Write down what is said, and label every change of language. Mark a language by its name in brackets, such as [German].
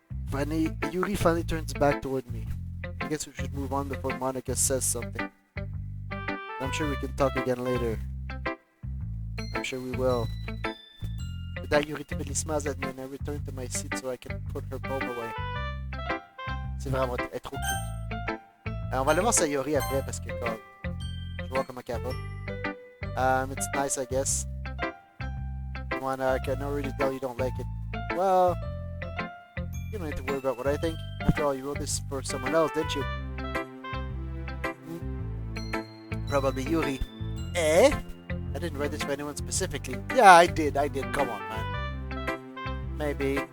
[English] Finally, Yuri finally turns back toward me. I guess we should move on before Monica says something. I'm sure we can talk again later. I'm sure we will. With that, Yuri timidly smiles at me and I return to my seat so I can put her poem away. [French] C'est vraiment elle est trop cute. On va aller voir Sayori après parce que comme je vois comment elle va. [English] It's nice, I guess. I can already tell you don't like it. Well, you don't need to worry about what I think. After all, you wrote this for someone else, didn't you? Probably Yuri. Eh? I didn't write this for anyone specifically. Yeah, I did. Come on, man. Maybe.